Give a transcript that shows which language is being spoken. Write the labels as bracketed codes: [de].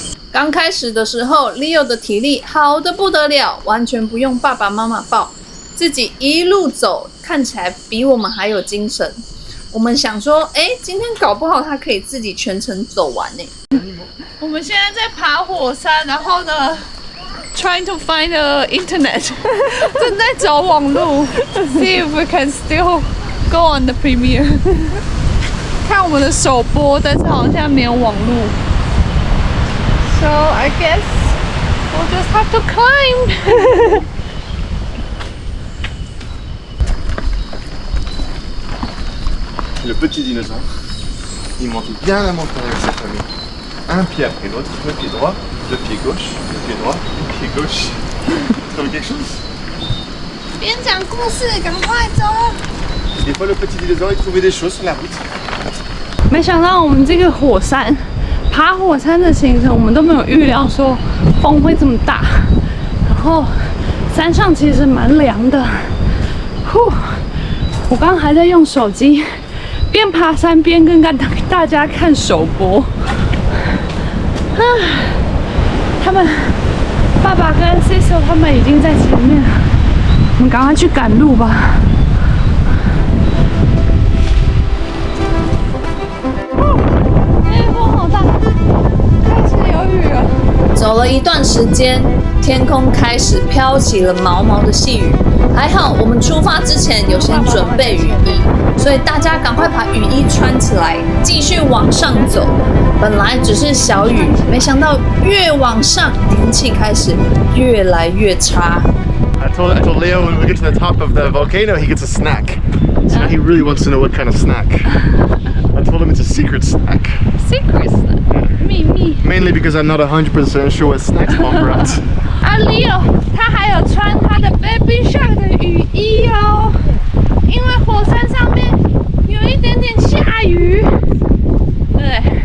[zh] 刚开始的时候 ，Leo 的体力好得不得了，完全不用爸爸妈妈抱，自己一路走，看起来比我们还有精神。我们想说，今天搞不好他可以自己全程走完呢。我们现在在爬火山，然后呢 ， [en] trying to find the internet， [zh] 正在找网路 ， [en] see if we can still go on the premiere。 [zh] 看我们的首播，但是好像没有网路。 [en] So I guess we'll just have to climb. [fr] Le petit dinosaure, il monte bien la montagne avec sa famille. Un pied après l'autre, le pied droit, le pied gauche, le pied droit, le pied gauche. Trouve quelque chose? [zh] 边讲故事，赶快走！ [fr] Des fois, le petit dinosaure, il trouvait des choses sur la route. [zh] 没想到我们这个火山，爬火山的行程，我们都没有预料说风会这么大。然后山上其实蛮凉的。我刚刚还在用手机边爬山边跟大家看首播。他们爸爸跟 Cecil 他们已经在前面了，我们赶快去赶路吧。风好大，开始有雨了。走了一段时间，天空开始飘起了毛毛的细雨。还好我们出发之前有先准备雨衣，所以大家赶快把雨衣穿起来，继续往上走。本来只是小雨，没想到越往上，天气开始越来越差。 [en] I told Leo when we get to the top of the volcano, he gets a snack. So now he really wants to know what kind of snack. I told him it's a secret snack. [zh] Secrets， 秘密。 [en] Mainly because I'm not 100% sure what snacks Mom brought. [zh] 啊 ，Leo， 他还有穿他的 Baby Shark 的雨衣哦，因为火山上面有一点点下雨。对。